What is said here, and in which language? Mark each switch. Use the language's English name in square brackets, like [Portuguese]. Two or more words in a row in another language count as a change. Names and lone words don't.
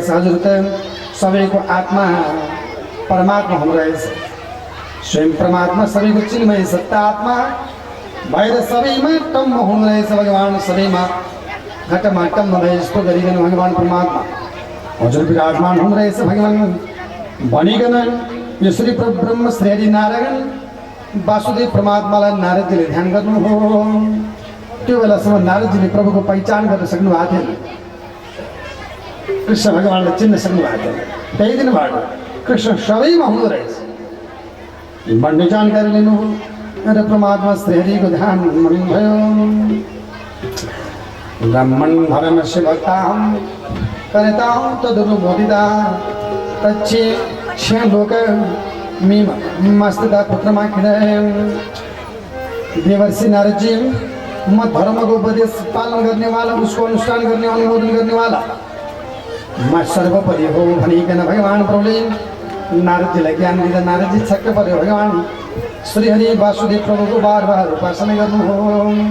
[Nepali] हजुर त सबैको आत्मा परमात्मा हुनु रहेछ। स्वयं परमात्मा सबैको चिन्मय सत्ता आत्मा भएर सबैमा टम्म हुनु रहेछ। भगवान् सबैमा घटमा टम्म भए जस्तो गरिकन भगवान् परमात्मा हजुर विराजमान हुनु रहेछ। भगवान् भनिकन यो श्री ब्रह्म श्री हरि नारायण वासुदेव परमात्मालाई नारदजीले ध्यान गर्नुभयो। त्यो बेलासम्म नारदजीले प्रभुको पहिचान गर्न सक्नु भएको थिएन। कृष्ण भगवान्लाई चिन्न सक्नु भएको थिएन। त्यही दिनबाट कृष्ण सबैमा हुँदो रहेछ भन्ने जानकारी लिनुभयो र परमात्मा श्री हरिको ध्यान गर्नुभयो। [Sanskrit] ब्राह्मण धर्मस्य भक्ताहं करतां तदनुमोदिता तच्छे लोक मस्तदा पुत्रमाखिने। [Nepali] देवर्षि नारदजी म धर्मको उपदेश पालन गर्नेवाला, उसको अनुष्ठान गर्ने अनुमोदन गर्नेवाला म सर्वोपरि हो भनिकन भगवान् प्रभुले नारदजीलाई ज्ञान दिँदा नारदजी छक्क पर्यो। भगवान् श्रीहरि वासुदेव प्रभुको बार बार उपासना गर्नुभयो।